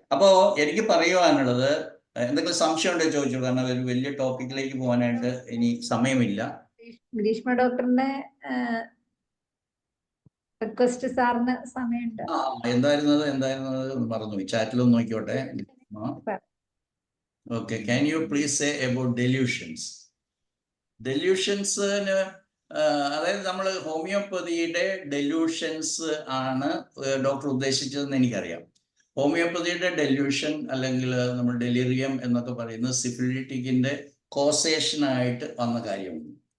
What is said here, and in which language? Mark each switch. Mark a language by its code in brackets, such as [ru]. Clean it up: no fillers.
[ml] അപ്പോ എനിക്ക് പറയുവാനുള്ളത്, എന്തെങ്കിലും സംശയം ഉണ്ടോ ചോദിച്ചു, കാരണം ഒരു വലിയ ടോപ്പിക്കിലേക്ക് പോകാനായിട്ട് ഇനി സമയമില്ല. ഗ്രീഷ്മ ഡോക്ടറിന്റെ റിക്വസ്റ്റ് സാറിന് സമയമുണ്ട്. എന്തായിരുന്നത് മറന്നു, ചാറ്റിലൊന്ന് നോക്കിയോട്ടെ. [en] Okay, can you please say about delusions? [ml] ഡെല്യൂഷൻസിന് അതായത് നമ്മൾ ഹോമിയോപ്പതിയുടെ ഡെല്യൂഷൻസ് ആണ് ഡോക്ടർ ഉദ്ദേശിച്ചതെന്ന് എനിക്കറിയാം. ഹോമിയോപ്പതിയുടെ ഡെല്യൂഷൻ അല്ലെങ്കിൽ നമ്മൾ ഡെലിറിയം എന്നൊക്കെ പറയുന്നത് സിഫിലിറ്റിക്കിന്റെ കോസേഷനായിട്ട് വന്ന കാര്യമാണ്.